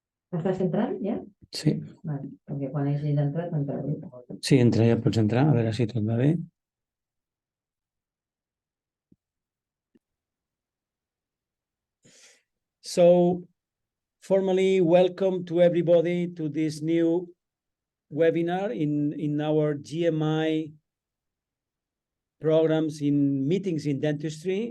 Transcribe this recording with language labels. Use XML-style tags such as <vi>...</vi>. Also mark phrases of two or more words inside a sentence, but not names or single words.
<ca>Estàs entrant, ja? Sí. Vale, perquè quan hagis entrat, entraré. Sí, entra, ja pots entrar, a veure si tot va bé.</ca> <en>So, formally welcome to everybody to this new webinar in our GMI programs in meetings in dentistry.</en>